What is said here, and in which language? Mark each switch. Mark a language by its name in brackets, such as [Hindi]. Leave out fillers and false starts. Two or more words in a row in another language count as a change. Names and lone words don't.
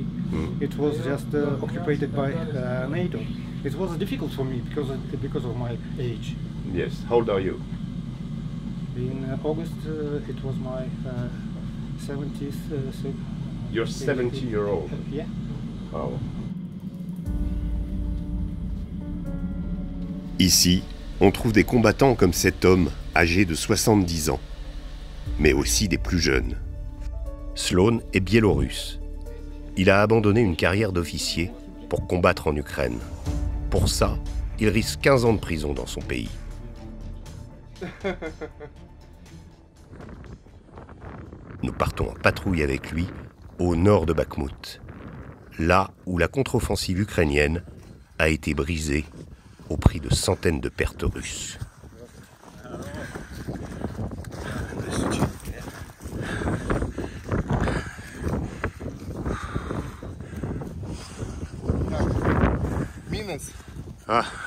[English] It was just occupied by NATO. It was difficult for me because of my age. Yes. How old are you? In August, it was my 70th. You're 70-year-old. Yeah. Wow. [French] Ici, on trouve des combattants comme cet homme, âgé de 70 ans, mais aussi des plus jeunes. Sloan est biélorusse. Il a abandonné une carrière d'officier pour combattre en Ukraine. Pour ça, il risque 15 ans de prison dans son pays. Nous partons en patrouille avec lui au nord de Bakhmout, là où la contre-offensive ukrainienne a été brisée au prix de centaines de pertes russes. Ah.